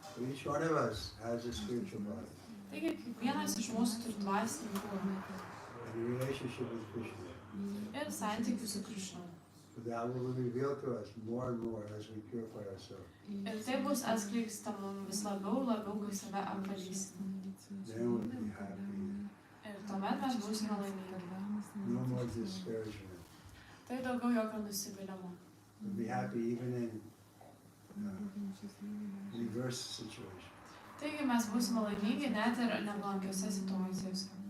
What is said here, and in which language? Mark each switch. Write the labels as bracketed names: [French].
[English] Each one of us has a spiritual body. [Lithuanian] Taigi kiekvienas iš mūsų turi dvasinį kūną [English] And a relationship with Krishna. [Lithuanian] ir santykių su Krishna. [English] So that will be revealed to us more and more as we purify ourselves. [Lithuanian] Ir tai bus atskleista mums vis labiau, kai save apvalysime. [English] Then we'll be happy. [Lithuanian] Ir tuomet mes būsime laimingi. [English] No more discouragement. [Lithuanian] Tai daugiau jokio nusivylimo. [English] We'll be happy even in reverse situations. [Lithuanian] Taigi mes būsime laimingi net ir nepalankiose situacijose.